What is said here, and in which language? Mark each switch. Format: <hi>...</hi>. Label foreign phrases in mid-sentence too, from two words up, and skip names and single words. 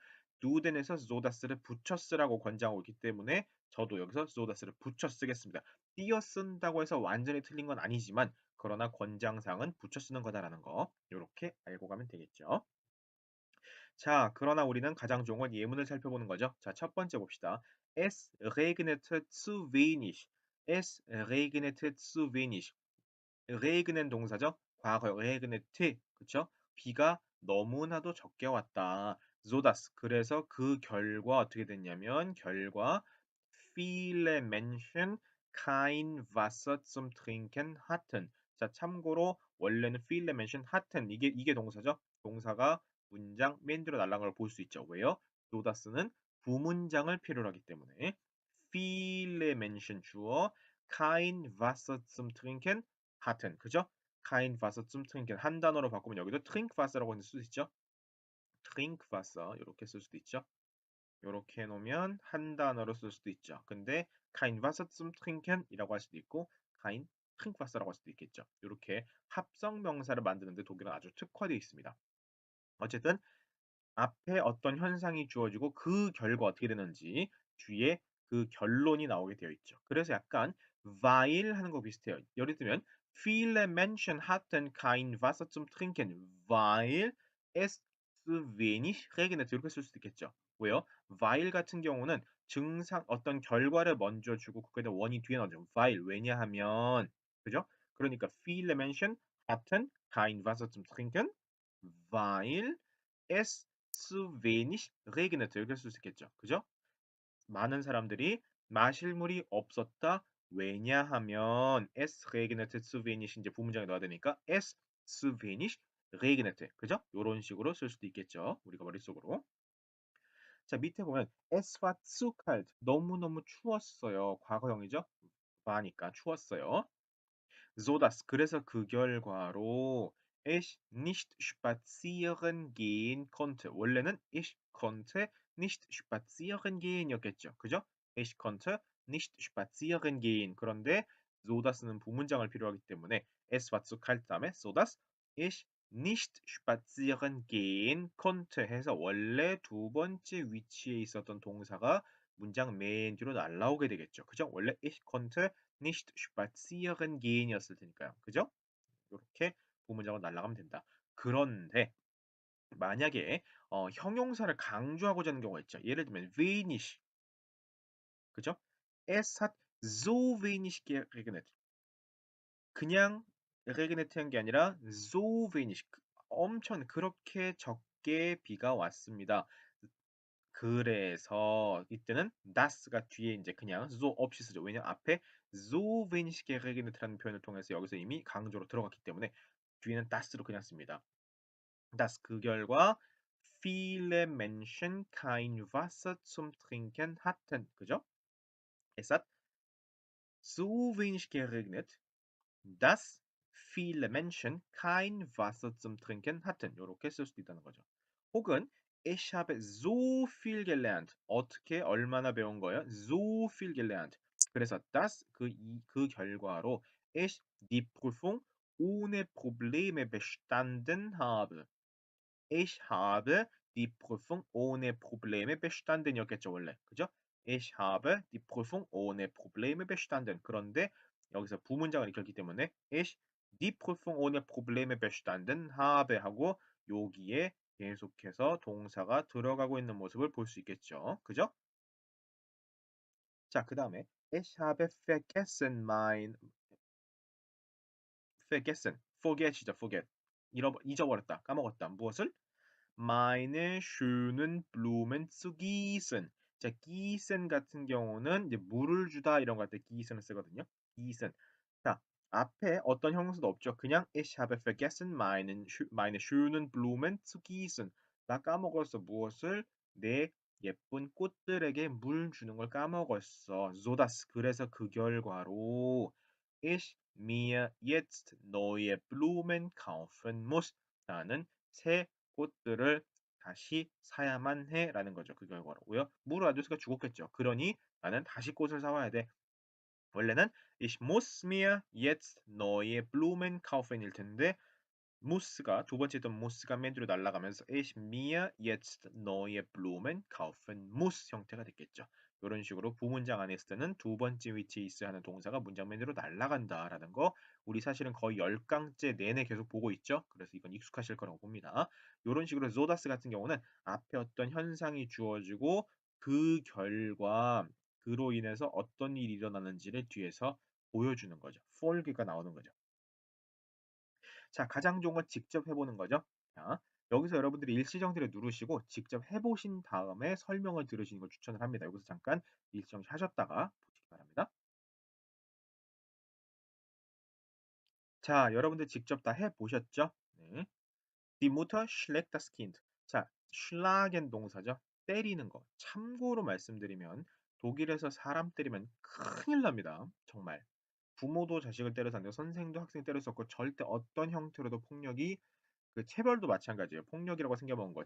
<ko>두덴에서 zodas를 붙여 쓰라고 권장하고 있기 때문에 저도 여기서 zodas를 붙여 쓰겠습니다. 띄어 쓴다고 해서 완전히 틀린 건 아니지만 그러나 권장사항은 붙여 쓰는 거다라는 거 요렇게 알고 가면 되겠죠. 자, 그러나 우리는 가장 좋은 건 예문을 살펴보는 거죠. 자, 첫 번째 봅시다.</ko> <de>Es regnete zu wenig. Es regnete zu wenig. regnen 동사죠.</de> <ko>과거에 regnete. 그쵸? 비가 너무나도 적게 왔다.</ko> <de>so dass.</de> <ko>그래서 그 결과 어떻게 됐냐면 결과</ko> <de>viele Menschen kein Wasser zum Trinken hatten.</de> <ko>자, 참고로 원래는</ko> <de>viele Menschen hatten</de> <ko>이게 동사죠. 동사가 문장 맨 뒤로 날아간 걸 볼 수 있죠. 왜요? 노다스는 부문장을 필요로 하기 때문에</ko> <de>viele Menschen</de> <ko>주어</ko> <de>kein Wasser zum Trinken hatten.</de> <ko>그죠?</ko> <de>kein Wasser zum Trinken</de> <ko>한 단어로 바꾸면 여기도 Trinkwasser라고 쓸 수 있죠. Trinkwasser 이렇게 쓸 수도 있죠. 이렇게 해놓으면 한 단어로 쓸 수도 있죠. 근데</ko> <de>kein Wasser zum Trinken</de> <ko>이라고 할 수도 있고</ko> <de>kein Trinkwasser</de> <ko>라고 할 수도 있겠죠. 이렇게 합성 명사를 만드는데 독일은 아주 특화되어 있습니다. 어쨌든 앞에 어떤 현상이 주어지고 그 결과 어떻게 되는지 뒤에 그 결론이 나오게 되어 있죠. 그래서 약간 weil 하는 거 비슷해요. 예를 들면</ko> <de>viele Menschen hatten kein Wasser zum Trinken, weil es zu wenig regnete</de> <ko>이렇게 쓸 수도 있겠죠. 왜요? weil 같은 경우는 증상 어떤 결과를 먼저 주고 그거에다 원이 뒤에 나오죠. weil 왜냐하면 그죠? 그러니까</ko> <de>viele Menschen hatten kein Wasser zum Trinken, weil es zu wenig regnete</de> <ko>이렇게 쓸 수 있겠죠. 그죠? 많은 사람들이 마실 물이 없었다. 왜냐하면</ko> <de>es regnete zu wenig</de> <ko>이제 부문장에 넣어야 되니까</ko> <de>es zu wenig regnete</de> <ko>그죠? 요런 식으로 쓸 수도 있겠죠. 우리가 머릿속으로. 자, 밑에 보면</ko> <de>es war zu kalt</de> <ko>너무너무 추웠어요. 과거형이죠. war니까 추웠어요. So dass 그래서 그 결과로 ich nicht spazieren gehen konnte.</ko> <de>원래는 ich konnte nicht spazieren gehen이었겠죠. 그죠? ich konnte nicht spazieren gehen.</de> <ko>그런데 so das는 부문장을 필요로 하기 때문에</ko> <de>es war zu kalt</de> <ko>다음에</ko> <de>so dass ich nicht spazieren gehen konnte</de> <ko>해서 원래 두 번째 위치에 있었던 동사가 문장 맨 뒤로 날라오게 되겠죠. 그죠?</ko> <de>원래 ich konnte nicht spazieren gehen이었을</de> <ko>테니까요. 그죠? 이렇게 부문장으로 날아가면 된다. 그런데 만약에 형용사를 강조하고자 하는 경우가 있죠. 예를 들면 wenig 그죠?</ko> <de>Es hat so wenig geregnet.</de> <ko>그냥 regnet한 게 아니라</ko> <de>so wenig</de> <ko>엄청 그렇게 적게 비가 왔습니다. 그래서 이때는 das가 뒤에 이제 그냥 so 없이 쓰죠. 왜냐면 앞에</ko> <de>so wenig geregnet</de> <ko>라는 표현을 통해서 여기서 이미 강조로 들어갔기 때문에 뒤에는 das로 그냥 씁니다.</ko> <de>das</de> <ko>그 결과</ko> <de>viele Menschen kein Wasser zum Trinken hatten. 그죠? Es hat so wenig geregnet, dass viele Menschen kein Wasser zum Trinken hatten.</de> <ko>이렇게 쓸 수도 있다는 거죠.</ko> <de>혹은 ich habe so viel gelernt.</de> <ko>어떻게 얼마나 배운 거예요?</ko> <de>So viel gelernt.</de> <ko>그래서 das 그 결과로</ko> <de>ich die Prüfung ohne Probleme bestanden habe. Ich habe die Prüfung ohne Probleme bestanden이었겠죠,</de> <ko>원래. 그죠?</ko> <de>Ich habe die Prüfung ohne Probleme bestanden.</de> <ko>그런데 여기서 부문장을 익혔기 때문에</ko> <de>ich die Prüfung ohne Probleme bestanden habe</de> <ko>하고 여기에 계속해서 동사가 들어가고 있는 모습을 볼 수 있겠죠. 그죠? 자, 그 다음에</ko> <de>ich habe vergessen vergessen,</de> <en>forget이죠, forget.</en> <ko>잊어버렸다, 까먹었다. 무엇을?</ko> <de>meine schönen Blumen zu gießen.</de> <ko>자, gießen 같은 경우는 이제 물을 주다 이런 거 할 때 gießen을 쓰거든요. gießen. 자, 앞에 어떤 형용사도 없죠.</ko> <de>그냥 ich habe vergessen meine schönen Blumen zu gießen.</de> <ko>나 까먹었어. 무엇을? 내 예쁜 꽃들에게 물 주는 걸 까먹었어.</ko> <de>so dass</de> <ko>그래서 그 결과로</ko> <de>ich mir jetzt neue Blumen kaufen muss.</de> <ko>나는 새 꽃들을 다시 사야만 해라는 거죠. 그 결과로고요. 물을 안 줬으니까 죽었겠죠. 그러니 나는 다시 꽃을 사와야 돼. 원래는</ko> <de>Ich muss mir jetzt neue Blumen kaufen</de> <ko>일 텐데 mus가 두 번째 있던 mus가 맨 뒤로 날아가면서</ko> <de>ich mir jetzt neue Blumen kaufen muss</de> <ko>형태가 됐겠죠. 이런 식으로 부문장 안에 있을 때는 두 번째 위치에 있어야 하는 동사가 문장 맨 뒤로 날아간다라는 거 우리 사실은 거의 10강째 내내 계속 보고 있죠. 그래서 이건 익숙하실 거라고 봅니다. 이런 식으로 zodas 같은 경우는 앞에 어떤 현상이 주어지고 그 결과 그로 인해서 어떤 일이 일어나는지를 뒤에서 보여주는 거죠. folge가 나오는 거죠. 자, 가장 좋은 건 직접 해보는 거죠. 자, 여기서 여러분들이 일시정지를 누르시고 직접 해보신 다음에 설명을 들으시는 걸 추천을 합니다. 여기서 잠깐 일시정지 하셨다가 보시기 바랍니다. 자, 여러분들 직접 다 해보셨죠? 네.</ko> <de>Die Mutter schlägt das Kind.</de> <ko>자, schlagen 동사죠. 때리는 거. 참고로 말씀드리면 독일에서 사람 때리면 큰일 납니다. 정말. 부모도 자식을 때려서 안 되고 선생도 학생 때릴 수 없고 절대 어떤 형태로도 폭력이 그 체벌도 마찬가지예요. 폭력이라고 생겨먹은 거.</ko>